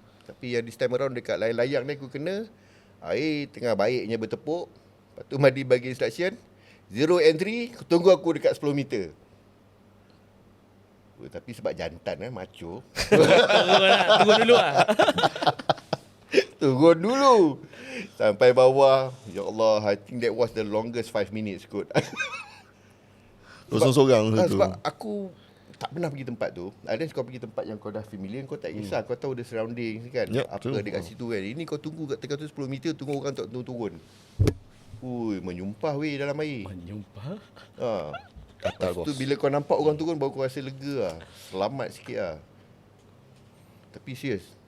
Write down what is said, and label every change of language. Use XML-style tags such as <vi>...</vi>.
<ms>Tapi yang this time around dekat layang-layang ni aku kena, air tengah baiknya bertepuk. Lepas tu Madi bagi instruction,</ms> <en>zero entry,</en> <ms>tunggu aku dekat 10 meter. Tapi sebab jantan macho. Tunggu dulu lah. Turun dulu sampai bawah.</ms> <en>Ya Allah, I think that was the longest 5 minutes kot.</en> <ms>Sorang-sorang tu. Sebab aku tak pernah pergi tempat tu. Unless kau pergi tempat yang kau dah familiar, kau tak kisah. Kau tahu</ms> <en>the surroundings</en> <ms>kan.</ms> <en>Yep,</en> <ms>apa betul. dekat situ kan. Ini kau tunggu kat tengah tu 10 meter, tunggu orang tak turun. Ui, menyumpah weh dalam air. Menyumpah? Lepas tu bila kau nampak orang turun, baru kau rasa lega lah. Selamat sikit lah. Tapi serius.</ms>